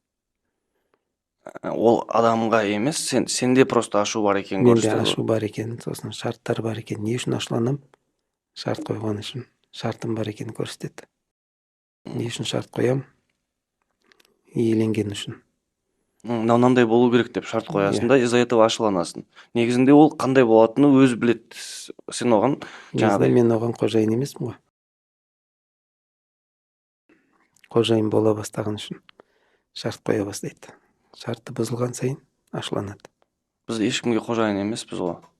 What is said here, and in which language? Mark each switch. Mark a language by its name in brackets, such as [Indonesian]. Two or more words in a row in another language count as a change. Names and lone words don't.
[Kazakh] Ол адамға емес, сенде просто ашу бар екенін Менде көрсетеді. ашу бар екенін, сосын шарттар бар екенін. Не үшін ашуланам? Шарт қойған үшін. Шартым бар екенін көрсетеді. Не үшін шарт қоям? Иеленген үшін. Мынандай болу керек деп шарт қоясың да, [Russian] из-за этого [Kazakh] ашуланасың. Негізінде ол қандай болатыны өзі біледі. Сен оған Негізінде мен оған қожайын емеспін ғой. Қожайын бола бастаған үшін шарт қоя бастайды. Шарты бұзылған сайын ашуланады. Біз ешкімге қожайын емеспіз ғой.